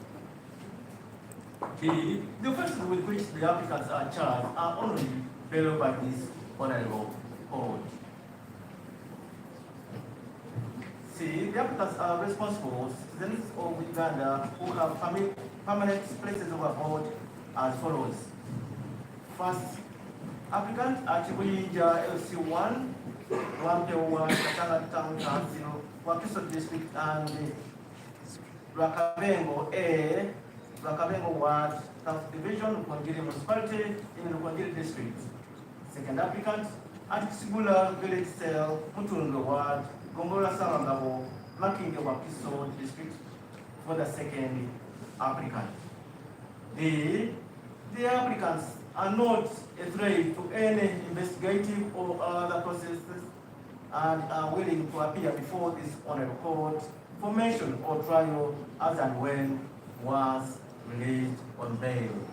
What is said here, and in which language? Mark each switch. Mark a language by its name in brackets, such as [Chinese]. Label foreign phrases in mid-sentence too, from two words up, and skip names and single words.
[English] B, the offences with which the applicants are charged are only bailed by this honorable court. C, the applicants are responsible citizens of Uganda who have permanent places of abode as follows. First, applicant at Wilija LC1, Wampewa, Katanga Town Council, Wakiso District, and Rakabengo A, Rakabengo Ward, South Division, Rukongiri Municipality, in Rukongiri District. Second applicant at Sigula Village Cell, Mutungo Ward, Gongola Sarangabo, Makinge Wakiso District, for the second applicant. The applicants are not a threat to any investigative or other processes and are willing to appear before this honorable court for mention or trial as and when once released on bail.